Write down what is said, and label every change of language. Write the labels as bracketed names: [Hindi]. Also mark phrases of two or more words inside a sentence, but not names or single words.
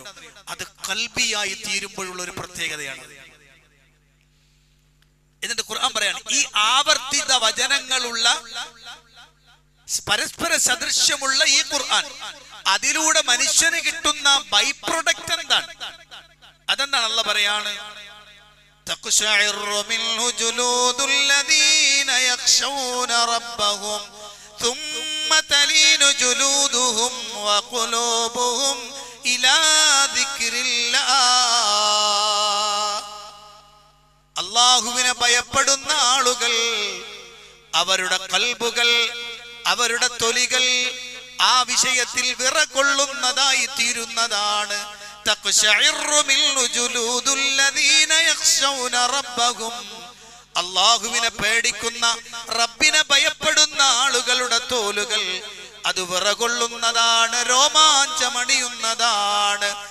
[Malayalam] അത് ഖൽബിയായി തീരുമ്പോഴുള്ള ഒരു പ്രത്യേകതയാണ്. എന്നിട്ട് ഖുർആൻ പറയാണ്, ഈ ആവർത്തിത വചനങ്ങളുള്ള പരസ്പര സദൃശ്യമുള്ള ഈ ഖുർആൻ, അതിലൂടെ മനുഷ്യന് കിട്ടുന്ന [English] by product [Malayalam] എന്താണ്? അതെന്താണ് അള്ളാഹ് പറയാണ്? [Arabic] تقشعر منه جلود الذين يخشون ربهم ثم تلين جلودهم وقلوبهم إلى ذكر الله. [Malayalam] അല്ലാഹുവിനെ ഭയപ്പെടുന്ന ആളുകൾ അവരുടെ ഖൽബുകൾ, അവരുടെ തൊലികൾ ആ വിഷയത്തിൽ വിറകൊള്ളുന്നതായി തീരുന്നതാണ്. അല്ലാഹുവിനെ പേടിക്കുന്ന, റബ്ബിനെ ഭയപ്പെടുന്ന ആളുകളുടെ തോലുകൾ അത് വിറകൊള്ളുന്നതാണ്, രോമാഞ്ചമണിയുന്നതാണ്.